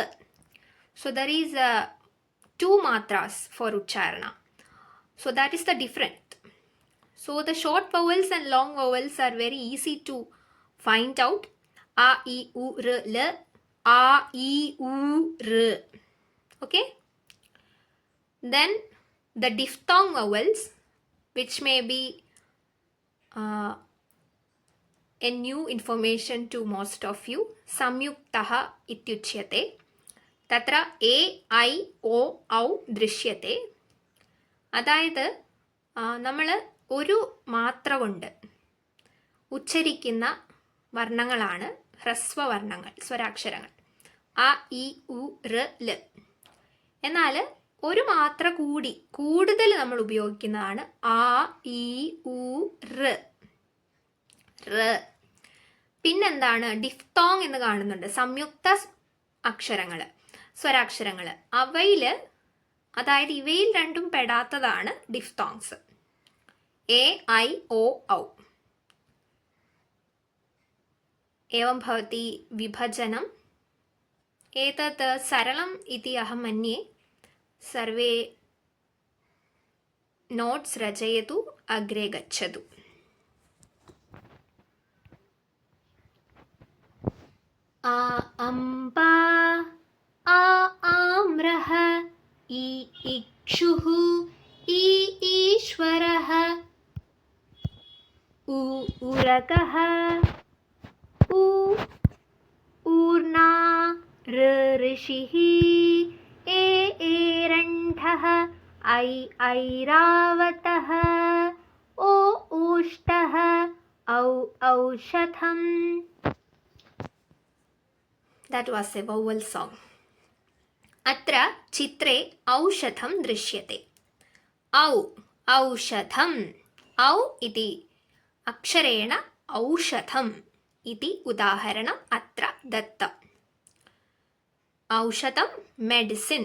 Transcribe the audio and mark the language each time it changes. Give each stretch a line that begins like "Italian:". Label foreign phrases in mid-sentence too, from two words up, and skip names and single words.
English: So there is two matras for ucharana. So that is the difference. So the short vowels and long vowels are very easy to find out. A, e, u, r, l. A, e, u, r. Okay. Then the diphthong vowels, which may be a new information to most of you.
Sanskrit: संयुक्तः इत्युच्यते. तत्र ए ऐ ओ औ ദൃശ്യത്തെ.
Malayalam: അതായത് നമ്മൾ ഒരു മാത്ര കൊണ്ട് ഉച്ചരിക്കുന്ന വർണ്ണങ്ങളാണ് ഹ്രസ്വവർണ്ണങ്ങൾ, സ്വരാക്ഷരങ്ങൾ. അ, ഇ, ഉ, ഋ, ല. എന്നാൽ ഒരു മാത്ര കൂടി കൂടുതൽ നമ്മൾ ഉപയോഗിക്കുന്നതാണ് ആ, ഇ, ഉ, ഋ. പിന്നെന്താണ്, ഡിഫ്തോങ് എന്ന് കാണുന്നുണ്ട്, സംയുക്ത അക്ഷരങ്ങൾ, സ്വരാക്ഷരങ്ങൾ. അവയിൽ, അതായത് ഇവയിൽ രണ്ടും പെടാത്തതാണ് ഡിഫ്തോങ്സ്. എ, ഐ, ഒ, ഔ.
Sanskrit: एवं भवति विभजनम्. एतत् सरलम् इति अहं मन्ये. सर्वे नोट्स् रचयतु, अग्रे गच्छतु. आ अम्बा, आ आम्रः, इ इक्षुः, इ ईश्वरः, उ उरगः, ऊ ऊर्ना, ऋषिः, एरण्ठः, ऐरावतः, ओ ऊष्टः, औ औषधम्.
English: That was a vowel song.
Sanskrit: अत्र चित्रे औषधं दृश्यते. औ औषधम्. औ इति अक्षरेण औषधम् इति उदाहरणम् अत्र दत्तम्. औषधं मेडिसिन्.